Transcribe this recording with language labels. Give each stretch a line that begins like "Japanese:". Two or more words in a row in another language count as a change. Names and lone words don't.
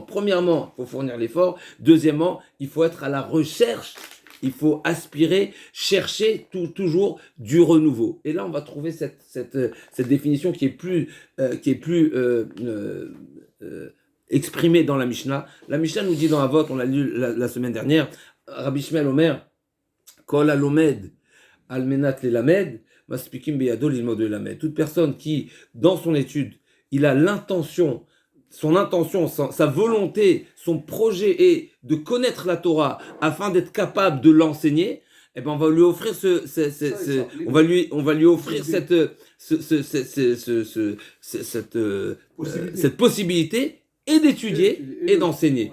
French: Premièrement, il faut fournir l'effort. Deuxièmement, il faut être à la recherche. Il faut aspirer, chercher toujours du renouveau. Et là, on va trouver cette définition qui est plus exprimée dans la Mishnah. La Mishnah nous dit dans Avot, on l'a lu la semaine dernière,
Hebrew: רבי שמואל אומר, כל הלומד על מנת ללמד, מספיקים בידו ללמוד ללמד.
French: Toute personne qui, dans son étude, il a son intention, sa volonté, son projet est de connaître la Torah afin d'être capable de l'enseigner, eh ben on va lui offrir on va lui offrir cette possibilité et d'étudier et d'enseigner.